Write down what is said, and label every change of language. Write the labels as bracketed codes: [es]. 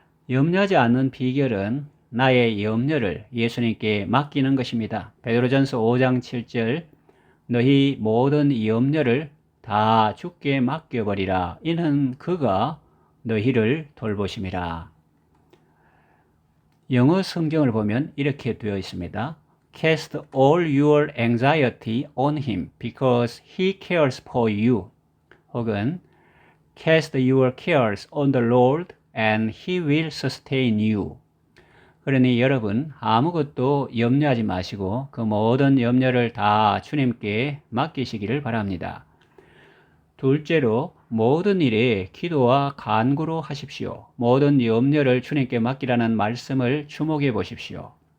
[ko] 염려하지 않는 비결은 나의 염려를 예수님께 맡기는 것입니다. 베드로전서 5장 7절 너희 모든 염려를 다 주께 맡겨버리라. 이는 그가 너희를 돌보심이라. 영어 성경을 보면 이렇게 되어 있습니다. [en] Cast all your anxiety on him because he cares for you. 혹은 Cast your cares on the Lord and he will sustain you. [ko] 그러니 여러분 아무것도 염려하지 마시고 그 모든 염려를 다 주님께 맡기시기를 바랍니다. 둘째로 모든 일에 기도와 간구로 하십시오. 모든 염려를 주님께 맡기라는 말씀을 주목해 보십시오.